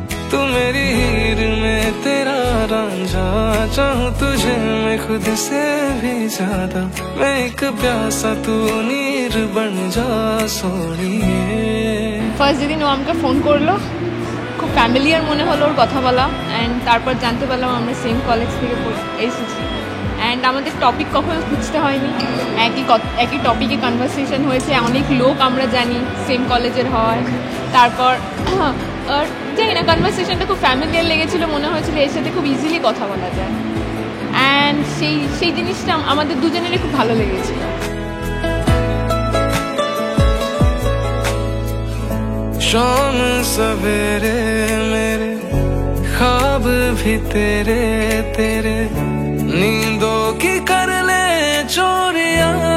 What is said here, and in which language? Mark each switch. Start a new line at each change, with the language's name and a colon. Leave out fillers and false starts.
Hindi: तू मेरी हीर में तेरा रांझा, चाहूँ तुझे मैं खुद से भी ज्यादा, मैं एक प्यासा तू नीर बन जा सोनिए।
Bangla: ফার্স্ট যেদিন ও আমাকে ফোন করলো, খুব ফ্যামিলিয়ার মনে হলো ওর কথা বলা, অ্যান্ড তারপর জানতে পারলাম আমরা সেম কলেজ থেকে এসেছি। অ্যান্ড আমাদের টপিক কখনো খুঁজতে হয়নি, একই টপিকে কনভারসেশন হয়েছে। অনেক লোক আমরা জানি সেম কলেজের হয়। তারপর জানি না, কনভারসেশনটা খুব ফ্যামিলিয়ার লেগেছিলো, মনে হয়েছিল এর সাথে খুব ইজিলি কথা বলা যায়। অ্যান্ড সেই জিনিসটা আমাদের দুজনেরই খুব ভালো লেগেছিল।
Hindi: शाम सवेरे मेरे ख्वाब भी तेरे तेरे, नींदों की कर ले चोरिया,